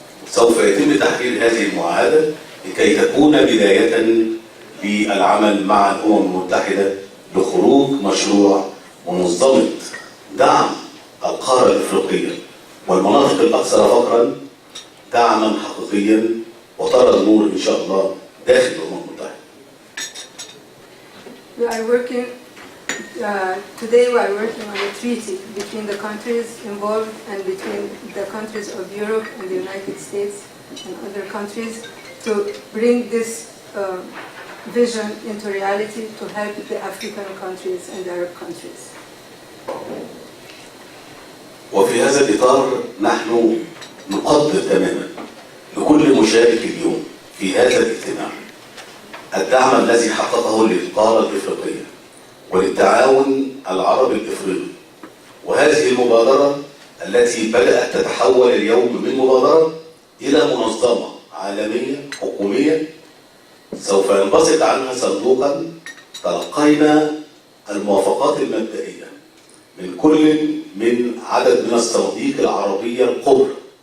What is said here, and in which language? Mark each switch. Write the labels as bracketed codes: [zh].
[ar] سوف يتم تحرير هذه المعاهدة لكي تكون بداية للعمل مع الأمم المتحدة لخروج مشروع منظمة دعم القارة الأفريقية والمناطق الأكثر فقرا دعما حقيقيا وترى النور إن شاء الله داخل الأمم المتحدة. [en] We are working today. We are working on a treaty between the countries involved and between the countries of Europe and the United States and other countries to bring this vision into reality to help the African countries and the Arab countries. [ar] وفي هذا الإطار نحن نقدر تماما لكل مشارك اليوم في هذا الاجتماع الدعم الذي حققه للقارة الإفريقية وللتعاون العربي الإفريقي، وهذه المبادرة التي بدأت تتحول اليوم من مبادرة إلى منظمة عالمية حكومية سوف ينبسط عنها صندوقا تلقينا الموافقات المبدئية من كل من عدد من الصناديق العربية الكبرى،